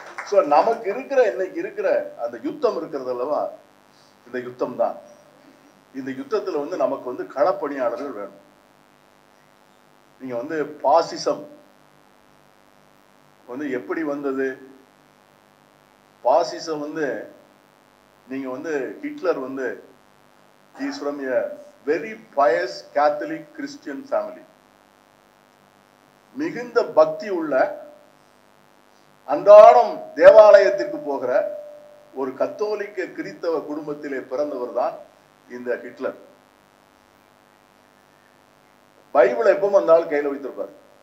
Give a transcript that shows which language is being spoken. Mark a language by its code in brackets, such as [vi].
[ta] So நமக்கு இருக்கிற இன்னைக்கு இருக்கிற அந்த யுத்தம் இருக்கிறது அல்லவா, இந்த யுத்தம் தான். இந்த யுத்தத்துல வந்து நமக்கு வந்து களப்பணியாளர்கள் வேணும். நீங்க வந்து பாசிசம் வந்து எப்படி வந்தது? பாசிசம் வந்து நீங்க வந்து ஹிட்லர் வந்து [en] he is from a very pious Catholic Christian family. [ta] மிகுந்த பக்தி உள்ள அன்றாடம் தேவாலயத்திற்கு போகிற ஒரு கத்தோலிக்க கிறிஸ்தவ குடும்பத்திலே பிறந்தவர் தான் இந்த ஹிட்லர். பைபிளை எப்பவும் அந்த ஆள் கையில வைத்திருப்பார்.